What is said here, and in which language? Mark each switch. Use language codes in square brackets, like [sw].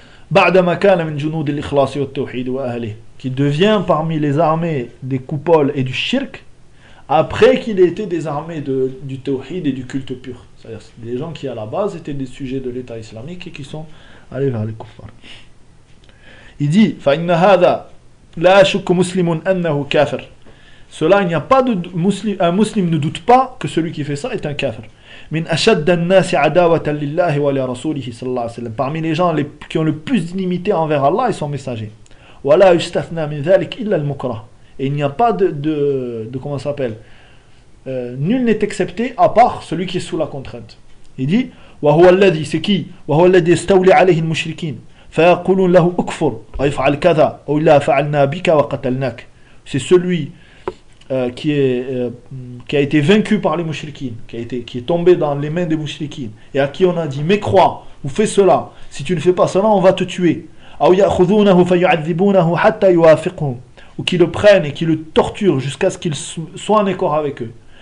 [ar] بعدما كان من جنود الإخلاص والتوحيد وأهله [fr] qui devient parmi les armées des coupoles et du shirk après qu'il ait été des armées du tawhid et du culte pur, c'est-à-dire c'est des gens qui à la base étaient des sujets de l'État islamique et qui sont allés vers les kuffar. Il dit [ar] فإن هذا لا شك مسلم أنه كافر, [fr] cela il n'y a pas de musulman, un musulman ne doute pas que celui qui fait ça est un kafir. [ar] من أشد الناس عداوة لله ولرسوله صلى الله عليه وسلم. [fr] Parmi les gens qui ont le plus d'inimité envers Allah et son messager. [ar] ولا يستثنى من ذلك إلا المكره. [fr] Et il n'y a pas de comment ça s'appelle. Nul n'est excepté à part celui qui est sous la contrainte. Il dit [ar] وهو الذي [fr] c'est qui [ar] وهو الذي استولى عليه المشركين فيقولون له اكفر ويفعل كذا أو لا فعلنا بك وقتلناك. [fr] C'est celui qui a été vaincu par les mouchriquines, qui est tombé dans les mains des mouchriquines, et à qui on a dit mais crois, ou fais cela, si tu ne fais pas cela, on va te tuer. Ou qu'ils le prennent et qu'ils le torturent jusqu'à ce qu'il soit en accord avec eux.